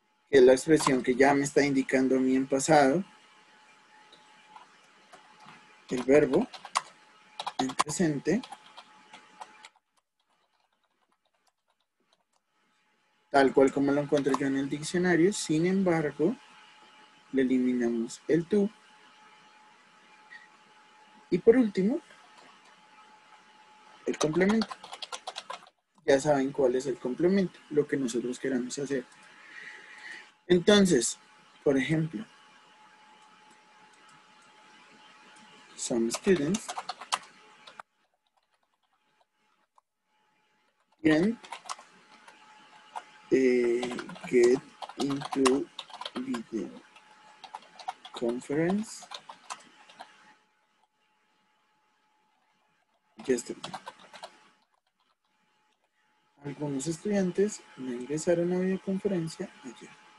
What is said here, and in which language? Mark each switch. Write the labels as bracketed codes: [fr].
[es] que es la expresión que ya me está indicando a mí en pasado, el verbo en presente, tal cual como lo encuentro yo en el diccionario. Sin embargo, le eliminamos el to. Y por último, el complemento. Ya saben cuál es el complemento, lo que nosotros queramos hacer. Entonces, por ejemplo, [en] some students didn't get into video conference yesterday. [es] Algunos estudiantes no ingresaron a videoconferencia ayer.